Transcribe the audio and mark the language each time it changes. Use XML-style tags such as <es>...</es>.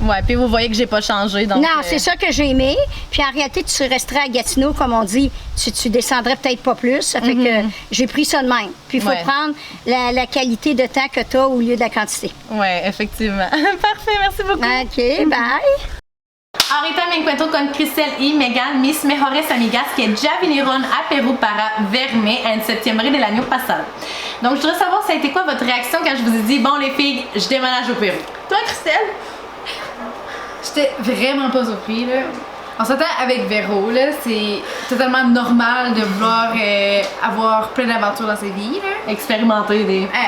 <fr>Ouais, puis vous voyez que j'ai pas changé. Donc, non, c'est ça que j'ai aimé. Puis en réalité, tu resterais à Gatineau, comme on dit, tu descendrais peut-être pas plus. Ça fait que j'ai pris ça de même. Puis il faut prendre la qualité de temps que tu as au lieu de la quantité. Oui, effectivement. Parfait, merci beaucoup. OK, bye.</fr> <es>Ahorita me encuentro con Cristel y Megan, mis mejores amigas, que ya vinieron a Perú para verme en septiembre del año pasado.</es> <fr>Donc, je voudrais savoir, ça a été quoi votre réaction quand je vous ai dit, bon, les filles, je déménage au Pérou? Toi, Cristel? J'étais vraiment pas surpris, là. On s'entend avec Véro, là, c'est totalement normal de vouloir avoir plein d'aventures dans sa vie, là. Expérimenter des...</fr>